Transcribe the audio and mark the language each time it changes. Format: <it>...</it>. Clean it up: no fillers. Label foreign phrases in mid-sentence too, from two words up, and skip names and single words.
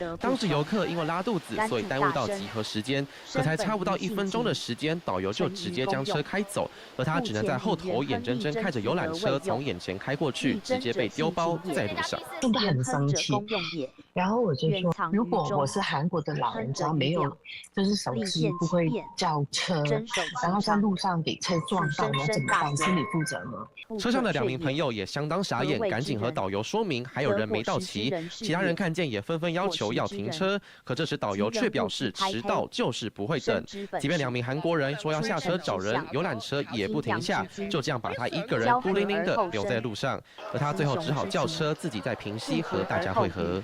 <zh>當時遊客因為拉肚子，所以耽誤到集合時間，可才差不到1分鐘的時間，導遊就直接將車開走，而他只能在後頭眼睜睜看着遊覽車從眼前開過去，直接被丟包在路上。真的很生氣。然後我就說，如果我是韓國的老人家，沒有就是手機不會叫車，然後在路上給車撞到，我怎麼辦？心理負責嗎？車上的2名朋友也相當傻眼，趕緊和導遊說说明还有人没到齐，其他人看见也纷纷要求要停车，可这时导游却表示迟到就是不会等。即便2名韩国人说要下车找人，游览车也不停下，就这样把他一个人孤零零的留在路上，而他最后只好叫车自己在平溪和大家会合。</zh>